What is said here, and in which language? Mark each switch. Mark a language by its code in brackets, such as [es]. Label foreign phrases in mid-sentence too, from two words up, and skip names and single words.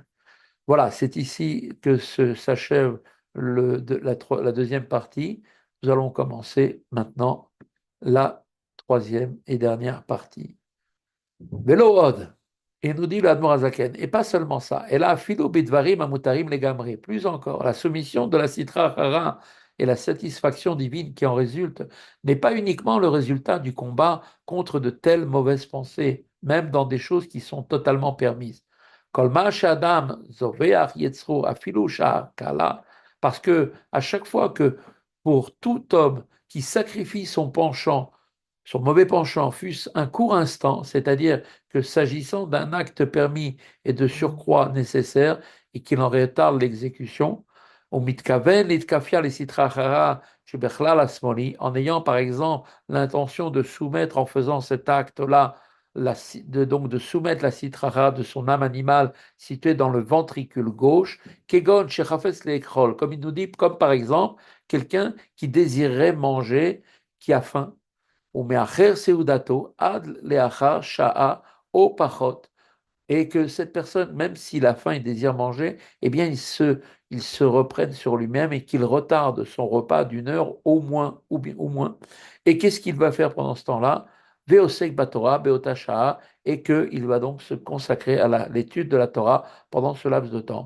[fr] Voilà, c'est ici que s'achève la deuxième partie. Nous allons commencer maintenant la troisième et dernière partie. [he] ולא עוד. [fr] Et nous dit l'Admor Azaken. Et pas seulement ça. Et là, [he] אפילו בדברים המותרים לגמרי. [fr] Plus encore, la soumission de la Sitra Achara et la satisfaction divine qui en résulte n'est pas uniquement le résultat du combat contre de telles mauvaises pensées, même dans des choses qui sont totalement permises. [he] כל מה שאדם זובח יצרו אפילו קלה. [fr] Parce que à chaque fois que pour tout homme qui sacrifie son mauvais penchant fût-ce un court instant, c'est-à-dire que s'agissant d'un acte permis et de surcroît nécessaire et qu'il en retarde l'exécution, au [he] מתכוון לאתכפיא [fr] les sitrachara en ayant par exemple l'intention de soumettre en faisant cet acte-là, donc de soumettre la citrara de son âme animale située dans le ventricule gauche, [he] כגון שחפץ לאכול, [fr] comme il nous dit, comme par exemple quelqu'un qui désirerait manger, qui a faim, ou [he] מאחר סעודתו עד לאחר שעה או פחות, [fr] et que cette personne, même s'il a faim et désire manger, eh bien il se reprenne sur lui-même et qu'il retarde son repas d'une heure au moins, ou bien au moins. Et qu'est-ce qu'il va faire pendant ce temps-là? [he] ועוסק בתורה, באותה שעה, [fr] et qu'il va donc se consacrer à l'étude de la Torah pendant ce laps de temps.